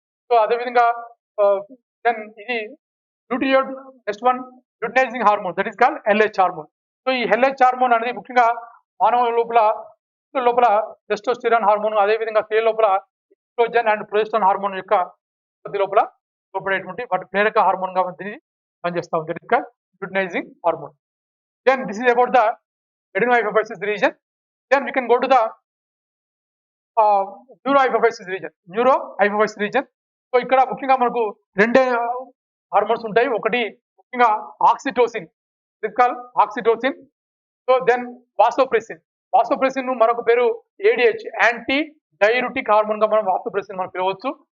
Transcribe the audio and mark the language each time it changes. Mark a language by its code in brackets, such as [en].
[en] So అదేవిధంగా then ఇది luteinizing hormone that is called LH hormone. [te] So ఈ LH hormone అనేది ముఖ్యంగా మానవ లోపల టెస్టోస్టెరాన్ హార్మోన్, అదేవిధంగా స్త్రీ లోపల ఈస్ట్రోజన్ అండ్ ప్రొజెస్టరాన్ హార్మోన్ యొక్క ఉత్పత్తి లోపల తోడ్పడేటువంటి వాటి ప్రేరక హార్మోన్ గా దీన్ని పనిచేస్తా ఉంది. [en] That is called luteinizing hormone. Then this is about the adenohypophysis region. Then we can go to the neurohypophysis region. [te] So ఇక్కడ ముఖ్యంగా మనకు రెండే హార్మోన్స్ ఉంటాయి. ఒకటి ముఖ్యంగా oxytocin, oxytocin. So then vasopressin మరొక పేరు ఏడిహెచ్, యాంటీ డైయూరిటిక్ హార్మోన్ గా మనం వాసోప్రెసిన్ మనం పిలవచ్చు.